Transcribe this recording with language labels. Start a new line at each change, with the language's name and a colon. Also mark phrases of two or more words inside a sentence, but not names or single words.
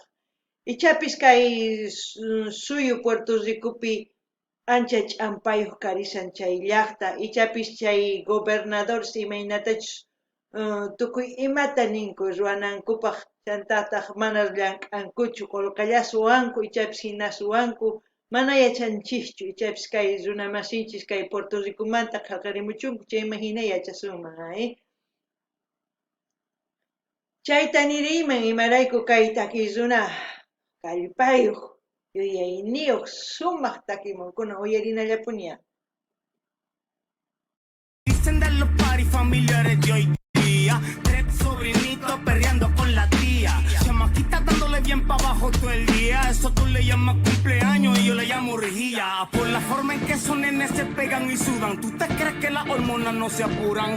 Quechua: Ichapis kay suyu Puerto Ricopi ancha ch'ampayuq karisan chay llaqta, ichapis chay gobernador imaynatachus tukuy imata ninku ruwanankupaq chantataq mana llank'ankuchu qullqilla suwanku ichapis hina suwanku mana yachanchischu ichapis kay runa masinchis kay Puerto Ricomanta qhaqarimuchunku chayman hina yachasunman. Chayta niriyman imarayku kay takiyzuna kallpayuq yuyayniyuq sumaq takimunkuna uyarinallapuña.
Spanish: Dicen de los paris familiares de hoy día, 3 sobrinitos perreando eso tú le llamas cumpleaños y yo le llamo rejilla. Por la forma en que esos nenes se pegan y sudan. ¿Tú te crees que las hormonas no se apuran?